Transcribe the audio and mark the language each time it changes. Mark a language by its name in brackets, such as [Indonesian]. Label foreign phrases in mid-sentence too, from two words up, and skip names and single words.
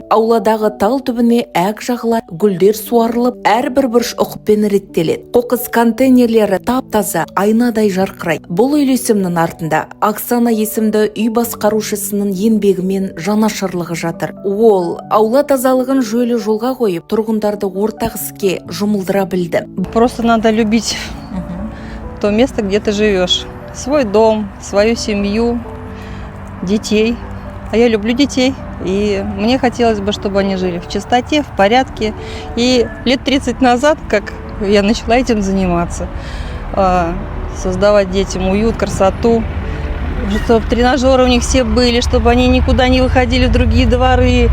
[Kazakh] Ауладағы тал түбіне әк жағылар, гүлдер суарылып, әрбір бұрыш ұқыппен реттеледі. Қоқыс контейнерлері тап-таза, айнадай жарқырайды. Бұл үйлесімнің артында Оксана есімді үй басқарушысының еңбегі жанашырлығы жатыр. Ол аула тазалығын жүйелі жолға қойып, тұрғындарды ортақ іске жұмылдыра білді. [Russian] Просто надо любить то место, где ты живешь. Свой дом, свою семью, детей. А я люблю детей, и мне хотелось бы, чтобы они жили в чистоте, в порядке. И лет 30 назад, как я начала этим заниматься, создавать детям уют, красоту, чтобы тренажеры у них все были, чтобы они никуда не выходили в другие дворы.